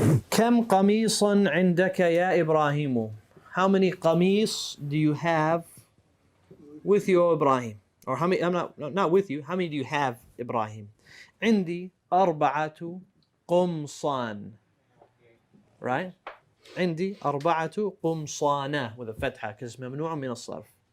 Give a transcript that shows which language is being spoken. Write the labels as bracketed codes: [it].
[ar] كم قميصا عندك يا إبراهيم? [en] How many qamis do you have with you, O Ibrahim? Or how many? I'm not with you. How many do you have, Ibrahim? [ar] عندي أربعة قمصان. Right? عندي 4 قمصان with a فتحة because ممنوع من الصرف.